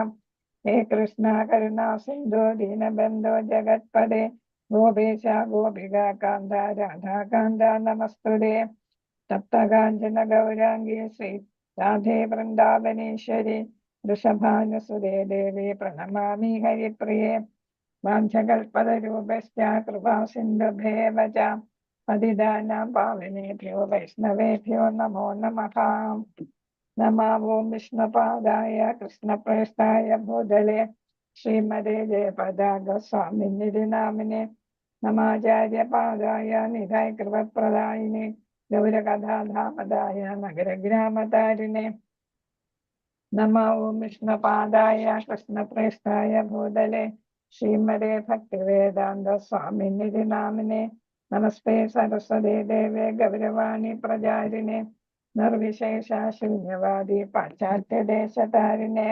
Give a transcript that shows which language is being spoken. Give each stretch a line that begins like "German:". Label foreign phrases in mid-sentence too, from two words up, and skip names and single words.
Sanskrit: ഹേ കൃഷ്ണ കരുണാ സിന്ധു ദീനബന്ധോ ജഗത്പദേ ഗോപേശ ഗോപികാന്ത രാധാകാന്ത നമസ്തുതേ. തപ്തകാഞ്ചന ഗൗരാംഗീ ശ്രീ രാധേ വൃന്ദാവനേശ്വരി വൃഷഭാനുസുതേ ദേവി പ്രണമാമി ഹരിപ്രിയേ. വാഞ്ചകൽപതരൂപശ്ച കൃപാ സിന്ധുഭ്യേവ ച പതിതാനാം പാവനേഭ്യോ വൈഷ്ണവേഭ്യോ നമോ നമഃ. നമോ ഓം വിഷ്ണുപാദായ കൃഷ്ണപ്രേഷ്ഠായ ഭൂതലേ ശ്രീമതേ ജയപതാക സ്വാമിനിധി നാമിനെ നമാചാര്യപാദായ നിധായ കൃപപ്രദായിനെ ഗൗരകഥാധാമദായ നഗരഗ്രാമതാരിണെ. നമോ ഓം വിഷ്ണുപാദായ കൃഷ്ണപ്രേഷ്ഠായ ഭൂതലേ ശ്രീമതേ ഭക്തിവേദാന്ത സ്വാമിനിധി നാമിനെ നമസ്തേ സരസ്വതേ ദേവേ ഗൗരവാണി പ്രചാരിണെ നിർവിശേഷ ശൂന്യവാദി പാശ്ചാത്യദേശതാരിണെ.